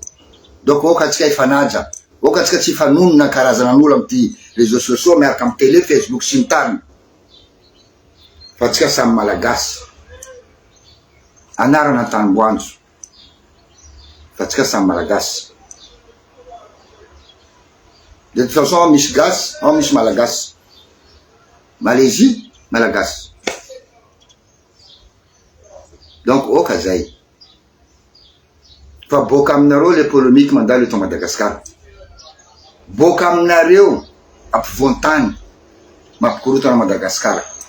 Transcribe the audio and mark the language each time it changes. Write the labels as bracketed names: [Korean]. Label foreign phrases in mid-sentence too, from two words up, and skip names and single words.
[Malagasy] Donc oka atsika ifanaja, oka atsika tsy ifanonona karazanan'olo amy ty [French] réseaux sociaux [Malagasy] miaraka amy télé, Facebook sy ny tariny. Fa atsika samy malagasy. Anarana Tanimboanjo. Fa atsika samy malagasy. [French] De toute façon [Malagasy] ao misy gasy, ao misy malagasy. Malaisie, malagasy. Donc oka zay. Fa boka aminareo le polémique mandalo eto Madagasikara. Boka aminareo ampovoan-tany mampikorotana Madagasikara.